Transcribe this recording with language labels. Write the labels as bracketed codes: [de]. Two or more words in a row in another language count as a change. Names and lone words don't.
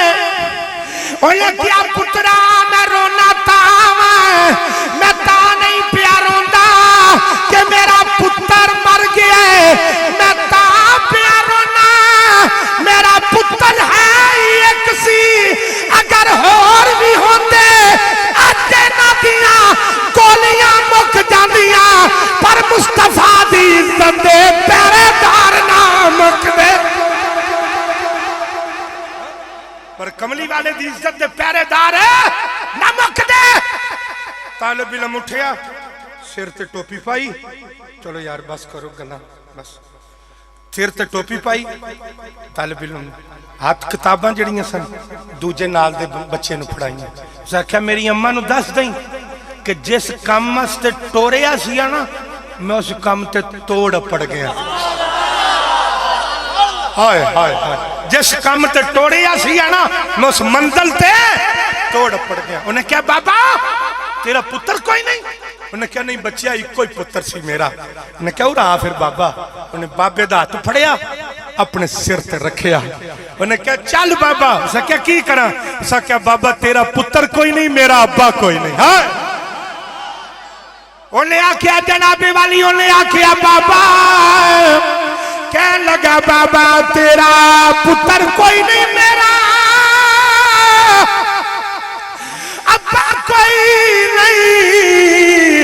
[pa] انہیں کہا پترا میں رونا تا میں تا نہیں پیا روندا کہ میرا پتر مر گیا ہے. میں تا پیا رونا میرا پتر ہے ایک سی, اگر اور بھی ہوتے اجے نہ دیاں گولیاں مک جاندیاں, پر مصطفیٰ دی عزت دے پیرے دار نہ مک دے. پر کملی والے دی عزت دے پیرے دار نہ مک دے. طالب علم اٹھیا, سر تے ٹوپی پائی. چلو یار بس کرو گلا بس. سر تے ٹوپی پائی. طالب علم ہاتھ کتاباں جڑیاں سن دوجے نال دے بچے نو پڑھائیاں. اس آکھیا میری اماں نو دس دیں کہ جس کام واسطے ٹوریا سیا نا میں اس کام تے توڑ پڑ گیا. ہائے ہائے ہائے, جس کام تے ٹوریا سیا نا میں اس منزل تے توڑ پڑ گیا. انہیں کہا بابا تیرا پتر کوئی نہیں؟ انہیں کہا نہیں بچیا ایک کوئی پتر سی میرا. انہیں کہا رہا پھر بابا. انہیں بابے دا ہاتھ پھڑیا اپنے سر تے رکھیا. انہیں کہا چل بابا. اسے کہا کی کرا؟ اسے کہا بابا تیرا پتر کوئی نہیں, میرا ابا کوئی نہیں. ہاں انہیں آکھیا جنابی والی, انہیں آکھیا بابا, کہنے لگا بابا تیرا پتر کوئی نہیں, میرا ابا کوئی نہیں.